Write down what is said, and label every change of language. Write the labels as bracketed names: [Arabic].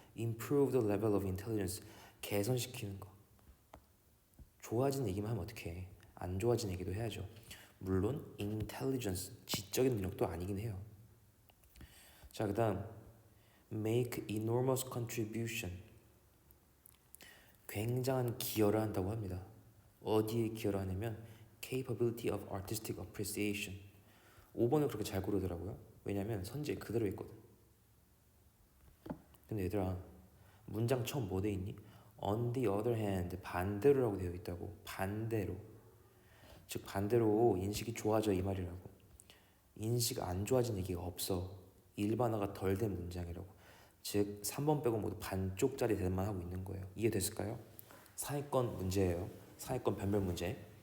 [English] Improve the level of intelligence. [Korean] 개선시키는 거. 좋아진 얘기만 하면 어떡해. 안 좋아진 얘기도 해야죠. 물론 intelligence, 지적인 능력도 아니긴 해요. 자, 그 다음 [English] make enormous contribution. [Korean] 굉장한 기여를 한다고 합니다. 어디에 기여를 하냐면 [English] capability of artistic appreciation. [Korean] 5번을 그렇게 잘 고르더라고요. 왜냐면 선지에 그대로 있거든. 근데 얘들아 문장 처음 뭐 돼 있니? [English] On the other hand [Korean] 반대로라고 되어 있다고. 반대로. 즉 반대로 인식이 좋아져 이 말이라고. 인식 안 좋아진 얘기가 없어. 일반화가 덜 된 문장이라고. 즉 3번 빼고 모두 반쪽짜리 대답만 하고 있는 거예요. 이해됐을까요? 상위권 문제예요. 상위권 변별 문제.